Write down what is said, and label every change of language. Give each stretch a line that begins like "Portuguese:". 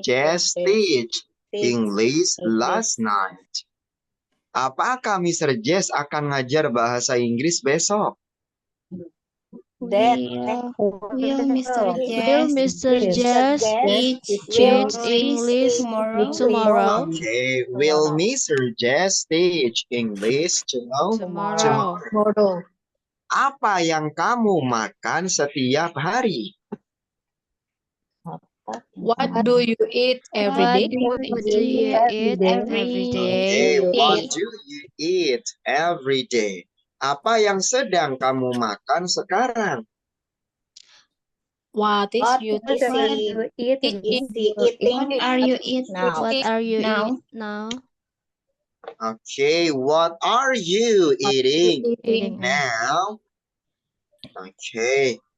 English: Jess teach English last night?
Indonesian: Apakah Mr. Jess akan ngajar bahasa Inggris besok?
English: That Will Mr. Will Mr. Jess teach English tomorrow? Okay. Will Mr. Jess teach English tomorrow?
Indonesian: Apa yang kamu makan setiap hari?
English: What do you eat every day? What do you eat every day? Okay. What do you eat every day?
Indonesian: Apa yang sedang kamu makan sekarang?
English: What is you eating? What are you eating now? What are you now? eating now? Okay. What are you eating now? Okay.